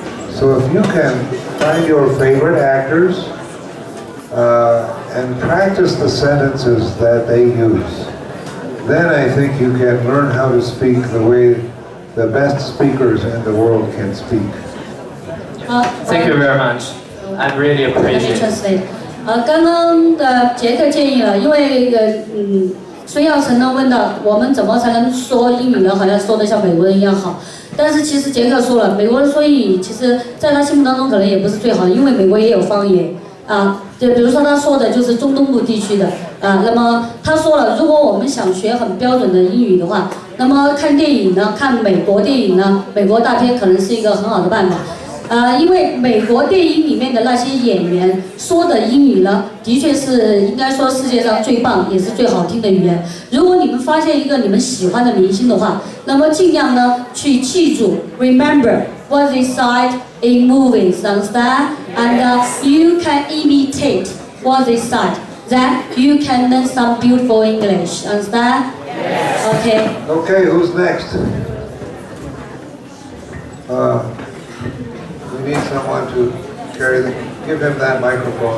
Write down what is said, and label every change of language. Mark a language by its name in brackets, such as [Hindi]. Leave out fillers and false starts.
[English] So if you can find your favorite actors and practice the sentences that they use, then I think you can learn how to speak the way the best speakers in the world can speak. Thank you very much. I really appreciate it. [Chinese] 刚刚的杰克建议了，因为孙耀成呢问到我们怎么才能说英语呢？好像说的像美国人一样好。但是其实杰克说了，美国人说英语，其实在他心目当中可能也不是最好的，因为美国也有方言啊。就比如说他说的就是中东部地区的啊。那么他说了，如果我们想学很标准的英语的话，那么看电影呢，看美国电影呢，美国大片可能是一个很好的办法。因为美国电影里面的那些演员说的英语呢，的确是应该说世界上最棒也是最好听的语言。如果你们发现一个你们喜欢的明星的话，那么尽量呢去记住 ， [English] remember what they said in movies, understand? And you can imitate what they said. Then you can learn some beautiful English, understand? Yes. Okay. Okay, who's next? We need someone to give him that microphone.